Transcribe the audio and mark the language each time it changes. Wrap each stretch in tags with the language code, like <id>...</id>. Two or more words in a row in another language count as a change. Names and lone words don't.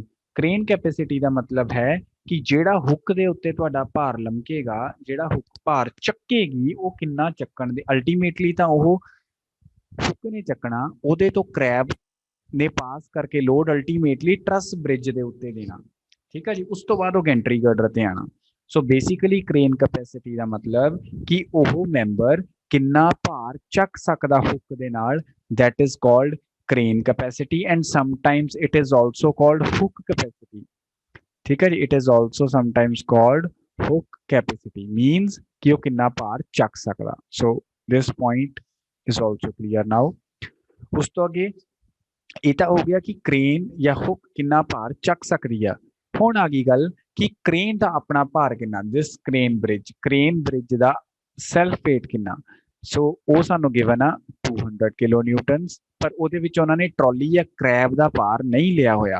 <en>crane capacity</en> <pa>ਦਾ ਮਤਲਬ ਹੈ ਕਿ ਜਿਹੜਾ ਹੁੱਕ ਦੇ ਉੱਤੇ ਤੁਹਾਡਾ ਭਾਰ ਲਮਕੇਗਾ, ਜਿਹੜਾ ਹੁੱਕ ਭਾਰ ਚੱਕੇਗੀ ਉਹ ਕਿੰਨਾ ਚੱਕਣ ਦੇ, ਅਲਟੀਮੇਟਲੀ ਤਾਂ ਉਹ ਹੁੱਕ ਨੇ ਚੱਕਣਾ, ਉਹਦੇ ਤੋਂ ਕਰੈਬ ਨੇ ਪਾਸ ਕਰਕੇ</pa> <en>load ultimately truss bridge</en> <pa>ਦੇ ਉੱਤੇ ਦੇਣਾ। ਠੀਕ ਹੈ ਜੀ। ਉਸ ਤੋਂ ਬਾਅਦ ਉਹ</pa> <en>gantry girder</en> <pa>ਤੇ ਆਣਾ।</pa> <en>so basically crane capacity</en> <pa>ਦਾ ਮਤਲਬ ਕਿ ਉਹ ਮੈਂਬਰ ਕਿੰਨਾ ਭਾਰ ਚੱਕ ਸਕਦਾ ਹੁੱਕ ਦੇ ਨਾਲ,</pa> <en>that is called crane capacity and sometimes it is also called hook capacity।</en> <hi>ठीक है जी।</hi> <en>it is also sometimes called hook capacity means</en> <hi>कि वो कितना भार</hi> <pa>ਚੱਕ ਸਕਦਾ।</pa> <en>so this point is also clear now।</en> <pa>ਉਸ ਤੋਂ ਅੱਗੇ ਇਹ ਤਾਂ ਹੋ ਗਿਆ ਕਿ ਕ੍ਰੇਨ ਜਾਂ ਹੁੱਕ ਕਿੰਨਾ ਭਾਰ ਚੱਕ ਸਕਦੀ ਆ। ਹੁਣ ਆ ਗਈ ਗੱਲ ਕਿ ਕ੍ਰੇਨ ਦਾ ਆਪਣਾ ਭਾਰ ਕਿੰਨਾ,</pa> <en>this crane bridge</en> <pa>ਦਾ</pa> <en>self weight</en> <pa>ਕਿੰਨਾ। ਸੋ ਉਹ ਸਾਨੂੰ ਗਿਵਨ ਆ 200</pa> <en>kilo newtons,</en> <pa>ਪਰ ਉਹਦੇ ਵਿੱਚ ਉਹਨਾਂ ਨੇ ਟਰਾਲੀ ਜਾਂ ਕਰੈਬ ਦਾ ਭਾਰ ਨਹੀਂ ਲਿਆ ਹੋਇਆ।</pa>